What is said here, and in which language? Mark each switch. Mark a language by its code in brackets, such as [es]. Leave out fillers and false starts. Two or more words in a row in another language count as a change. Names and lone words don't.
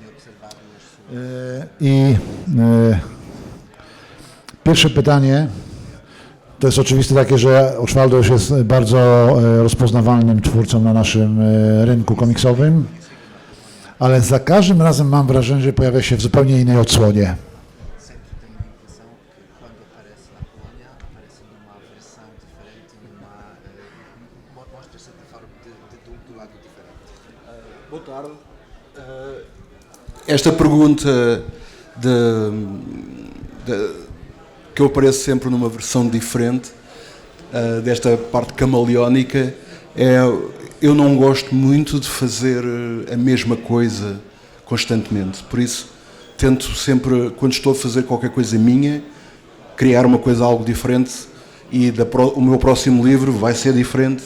[pl] I pierwsze pytanie to jest oczywiste takie, że Osvaldo już jest bardzo rozpoznawalnym twórcą na naszym rynku komiksowym, ale za każdym razem mam wrażenie, że pojawia się w zupełnie innej odsłonie. [pt] Boa tarde. Esta pergunta que eu apareço sempre numa versão diferente desta parte camaleónica eu não gosto muito de fazer a mesma coisa constantemente, por isso tento sempre, quando estou a fazer qualquer coisa minha, criar uma coisa algo diferente e o meu próximo livro vai ser diferente.